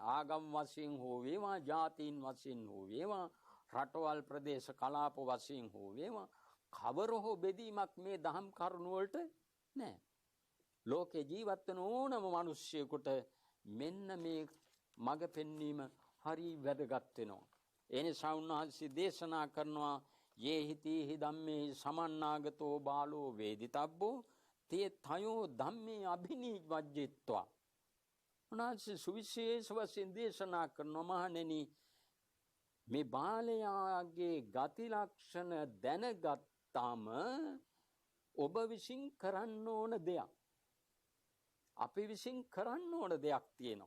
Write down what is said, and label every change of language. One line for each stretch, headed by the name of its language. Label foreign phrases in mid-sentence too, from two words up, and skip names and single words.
Sinhala: ආගම් වශයෙන් හෝ වේවා, ජාතීන් වශයෙන් හෝ වේවා, රටවල් ප්‍රදේශ කලාප වශයෙන් හෝ වේවා, කවර හෝ බෙදීමක් මේ දහම් කරුණු වලට නෑ. ලෝකේ ජීවත් වෙන ඕනම මිනිස්සෙකුට මෙන්න මේ මඟ පෙන්වීම හරි වැදගත් වෙනවා. ඒ නිසා උන්වහන්සේ දේශනා කරනවා,
Pali: යේ හිතීහි ධම්මේ සමන්නාගතෝ බාලෝ වේදිතබ්බෝ තේ තයෝ ධම්මේ අභිනිවජ්ජිත්වා.
Sinhala: උන්වහන්සේ සුවිශේෂ වශයෙන් දේශනා කරනවා, මහණෙනි මේ බාලයාගේ ගති ලක්ෂණ දැනගත්තාම ඔබ විසින් කරන්න ඕන දෙයක්, අපි විසින් කරන්න ඕන දෙයක් තියෙනවා.